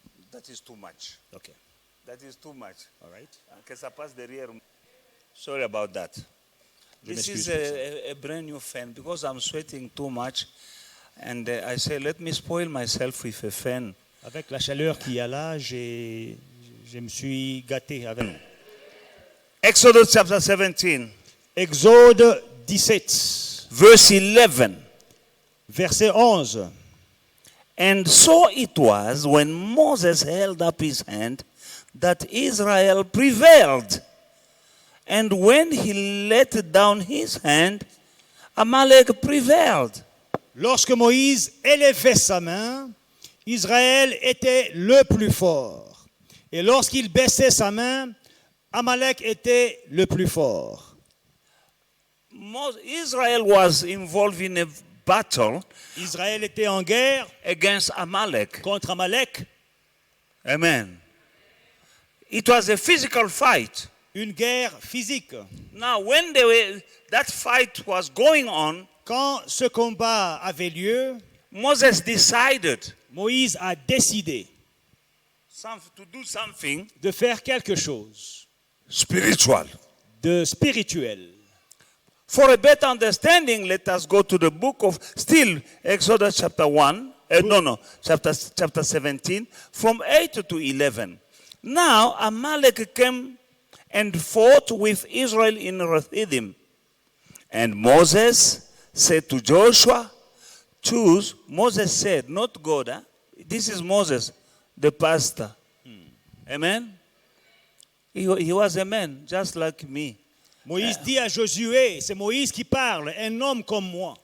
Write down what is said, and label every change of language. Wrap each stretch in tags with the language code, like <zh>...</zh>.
<en>That is too much. Okay. That is too much. All right.</en> <fr>Que ça passe derrière.</fr> <en>Sorry about that.</en> <fr>Je</fr> <en>This</en> <fr>m'excuse</fr> <en>is</en> <fr>pour ça.</fr> <en>a brand new fan because I'm sweating too much. And I say, let me spoil myself with a fan.</en> <fr>Avec la chaleur qu'il y a là, je me suis gâté avec.</fr> <en>Exodus chapter 17,</en> <fr>Exode 17,</fr> <en>verse 11.</en> <fr>verset 11.</fr> <en>And so it was when Moses held up his hand that Israel prevailed. And when he let down his hand, Amalek prevailed.</en> <fr>Lorsque Moïse élevait sa main, Israël était le plus fort. Et lorsqu'il baissait sa main, Amalek était le plus fort.</fr> <en>Israel was involved in a battle</en> <fr>Israël était en guerre</fr> <en>against Amalek.</en> <fr>contre Amalek,</fr> <en>Amen. It was a physical fight.</en> <fr>une guerre physique.</fr> <en>Now, when that fight was going on,</en> <fr>Quand ce combat avait lieu,</fr> <en>Moses decided</en> <fr>Moïse a décidé</fr> <en>to do something</en> <fr>de faire quelque chose</fr> <en>spiritual.</en> <fr>de spirituel.</fr> <en>For a better understanding, let us go to the book of Exodus chapter 1. Chapter 17, from 8 to 11. Now, Amalek came and fought with Israel in Rephidim. And Moses said to Joshua, choose. Moses said, not God. Huh? This is Moses, the pastor. Amen? He was a man, just like me.</en> <fr>Moïse dit à Josué, c'est Moïse qui parle, un homme comme moi.</fr>